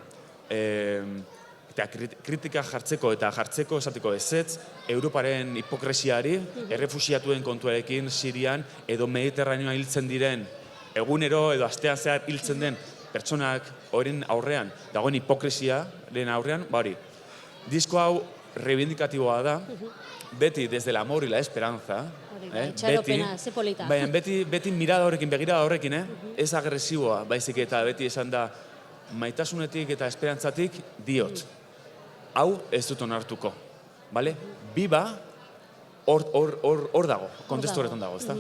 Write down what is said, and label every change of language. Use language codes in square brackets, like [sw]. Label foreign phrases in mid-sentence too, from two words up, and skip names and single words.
[eu] eta kritika jartzeko esateko ezetz, Europaren hipokresiari, errefusiatuen kontuarekin Sirian, edo Mediterraneoa hiltzen diren, egunero edo astean zehar hiltzen den pertsonak horien aurrean, dagoen hipokresiaren aurrean, hori, disko hau reivindikatiboa da, beti [es] desde el amor y la esperanza, [eu] Itxaropena, ze polita. Beti mirada horrekin, begirada horrekin, ez agresiboa, baizik eta beti esan da, maitasunetik eta esperantzatik diot. Hau ez dut onartuko, bale? Biba hor dago, kontestu horretan dago, ezta?